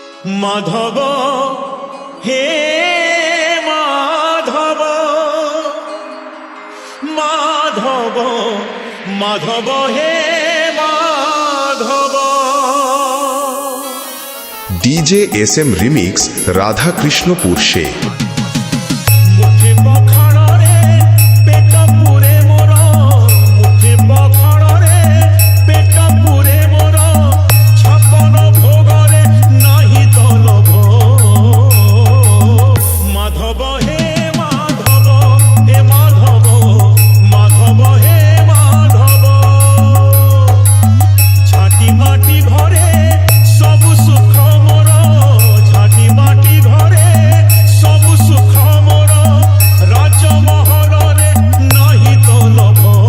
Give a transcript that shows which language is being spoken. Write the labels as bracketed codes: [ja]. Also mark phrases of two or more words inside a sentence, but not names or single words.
[spv] মাধব হে মাধব মাধব মাধব হে মাধব। [hi] डीजे एसएम रिमिक्स राधा कृष्णपुर से। [spv] मुठे पखाड़ रे पेट पुरे मोर, मुठे पखाड़ रे पेट पुरे मोर, छपन भोग रे नाही तो लोभ। माधव हे माधव हे माधव माधव हे माधव। झाटी माटी घरे सब सुख मोर, झाटी माटी घरे सब सुख मोर, राजमहल रे नाही तो लोभ।